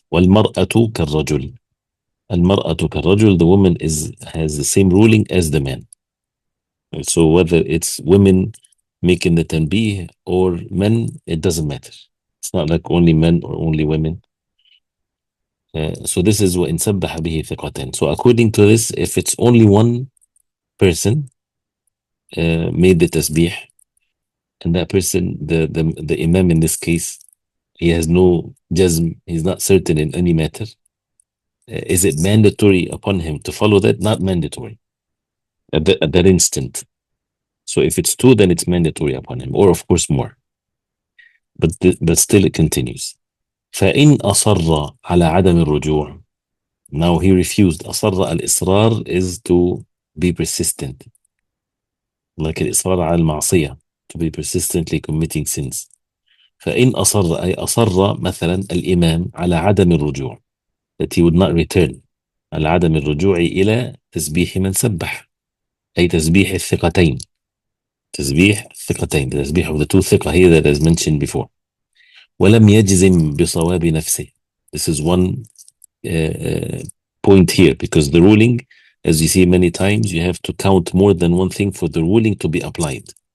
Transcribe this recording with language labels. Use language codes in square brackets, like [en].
[ar] والمرأة كالرجل. المرأة كالرجل, [en] the woman has the same ruling as the man. So whether it's women making the tanbih or men, it doesn't matter. It's not like only men or only women. So this is [ar] وإن سبح به ثقتان. [en] So according to this, if it's only one person made the tasbih, and that person, the imam in this case, he has no jazm, he's not certain in any matter, is it mandatory upon him to follow that? Not mandatory at that instant. So if it's two, then it's mandatory upon him, or of course more. But still it continues. [ar] فإن أصر على عدم الرجوع. [en] Now he refused. [ar] أصر, الإصرار [en] is to be persistent. Like [ar] الإصرار على المعصية, [en] to be persistently committing sins. [ar] فإن أصر أي أصر مثلا الإمام على عدم الرجوع, [en] that he would not return, [ar] على عدم الرجوع إلى تسبيح من سبح, أي تسبيح الثقتين. تسبيح الثقتين, [en] the تسبيح of the two ثقة here that is mentioned before. [ar] ولم يجزم بصواب نفسه. [en] This is one point here, because the ruling, as you see many times, you have to count more than one thing for the ruling to be applied.